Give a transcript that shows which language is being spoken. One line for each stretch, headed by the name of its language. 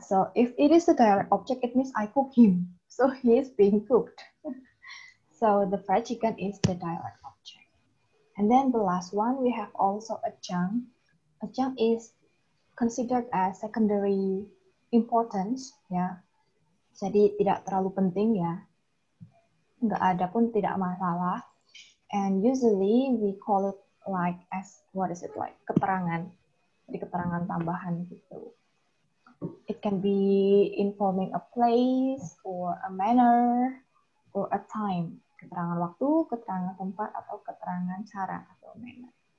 English: So if it is the direct object, it means I cook him. So he is being cooked. So the fried chicken is the direct object. And then the last one, we have also adjunct. Adjunct is considered as secondary importance, ya.
Indonesian: Jadi tidak terlalu penting ya. Nggak ada pun tidak masalah.
English: And usually we call it like as, what is it like?
Indonesian: Keterangan. Jadi keterangan tambahan gitu.
English: It can be informing a place or a manner or a time.
Indonesian: Keterangan waktu, keterangan tempat, atau keterangan cara atau manner.